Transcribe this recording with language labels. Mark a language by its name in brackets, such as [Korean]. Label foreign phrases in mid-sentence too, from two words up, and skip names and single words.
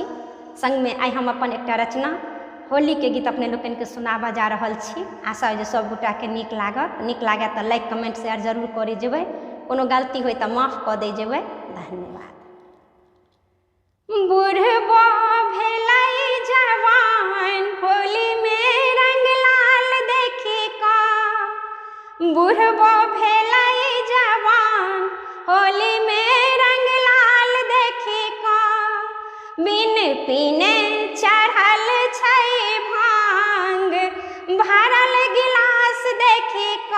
[Maithili] संग में आई हम अपन एकटा रचना होली के गीत अपने लोकन के सुनाबा जा रहल छी। आशा जे सब गोटा के नीक लागत। नीक लागे तो [English] like comment share [Maithili] जरूर करे जेबै। कोनो गलती होय तो माफ कऽ दे जेबै। धन्यवाद। बुढ़बो भेलै जवान होली में रंग लाल देखी का। बुढ़बो भेलै जवान होली में रंग लाल देखी का। बिन पीने चढ़ल छै भांग भरल गिलास देखी का।